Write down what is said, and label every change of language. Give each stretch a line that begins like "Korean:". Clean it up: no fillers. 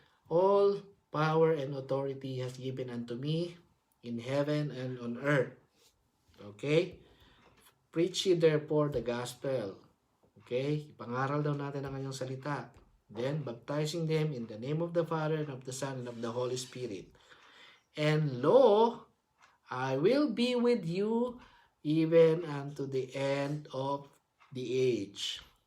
English: All power and authority has given unto me in heaven and on earth. Okay? Preach ye therefore the gospel. Okay?
Filipino: Ipangaral daw natin ang kanyang salita.
English: Then, baptizing them in the name of the Father and of the Son and of the Holy Spirit. And lo, I will be with you even unto the end of the age.